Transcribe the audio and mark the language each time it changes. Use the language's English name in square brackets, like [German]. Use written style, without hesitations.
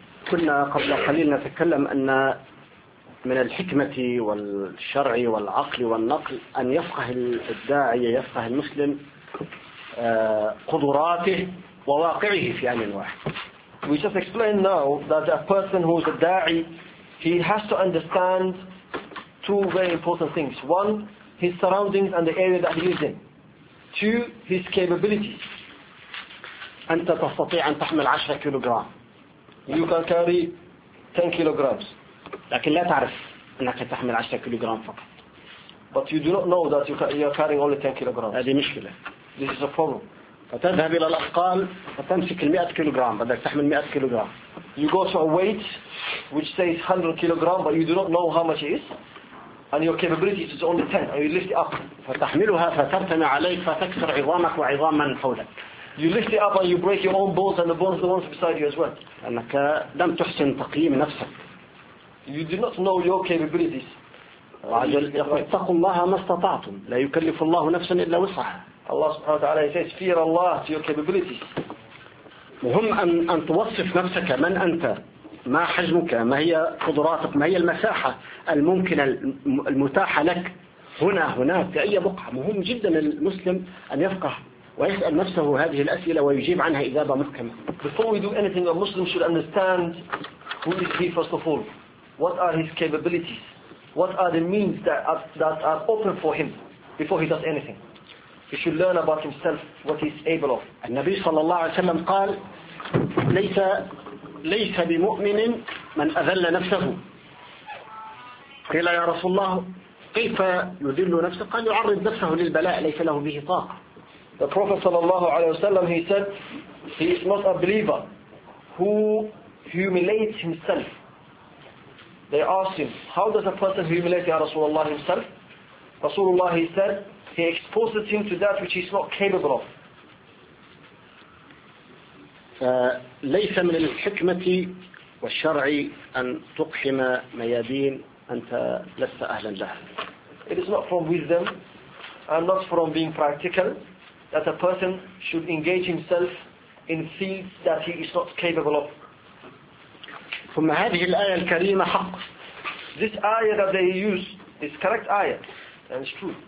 [Arabic] كنا قبل قليل نتكلم أن من الحكمة والشرع والعقل والنقل أن يفقه الداعي يفقه المسلم قدراته وواقعه في عام واحد. [English] We just explain now that a person who is a da'i, he has to understand two very important things. One, his surroundings and the area that he is in. Two, his capabilities. [Arabic] أنت تستطيع أن تحمل 10 كيلوغرام. [English] You can carry 10 kilograms. [Arabic] لكن لا تعرف أنك تحمل 10 كيلوغرام فقط. [English] But you do not know that you are carrying only 10 kilograms. [Arabic] هذه مشكلة. [English] This is a problem. [Arabic] فتذهب إلى الأثقال فتمسك 100 كيلوغرام بدك تحمل 100 كيلوغرام. [English] You go to a weight which says 100 kilograms but you do not know how much it is and your capability is only 10 and you lift it up. [Arabic] فتحملها فترتمي عليك فتكسر عظامك وعظام من حولك. [English] You lift it up and you break your own bones and the bones of the ones beside you as well. [Arabic] أنك لم تحسن تقييم نفسك. [English] You do not know your capabilities. [Arabic] اتقوا الله ما استطعتم. لا يكلف الله نفسا إلا وسعها. [English] Allah [Arabic] سبحانه وتعالى [English] says, fear Allah to your capabilities. [Arabic] مهم أن توصف نفسك من أنت. ما حجمك؟ ما هي قدراتك؟ ما هي المساحة الممكنة المتاحة لك هنا هناك في أي بقعة؟ مهم جدا للمسلم أن يفقه. ويسأل نفسه هذه الأسئلة ويجيب عنها إجابة محكمة. [English] Before we do anything, a Muslim should understand who is he first of all. What are his capabilities? What are the means that are open for him before he does anything? He should learn about himself, what he's able of. And Nabi sallallahu alayhi wa sallam [Arabic] قال, ليس بمؤمن من أذل نفسه. قيل يا رسول الله كيف يذل نفسه؟ قال يعرض نفسه للبلاء ليس له به طاقة. [English] The Prophet sallallahu alayhi wa sallam, he said, he is not a believer who humiliates himself. They asked him, how does a person humiliate Ya Rasulullah himself? Rasulullah, he said, he exposes him to that which he's not capable of. [Arabic] ليس من الحكمة والشرع أن تقحم ميادين أنت لست أهلا لها. [English] It is not from wisdom and not from being practical that a person should engage himself in fields that he is not capable of. [Arabic] ثم هذه الآية الكريمة حق. [English] This ayah that they use is correct ayah and it's true.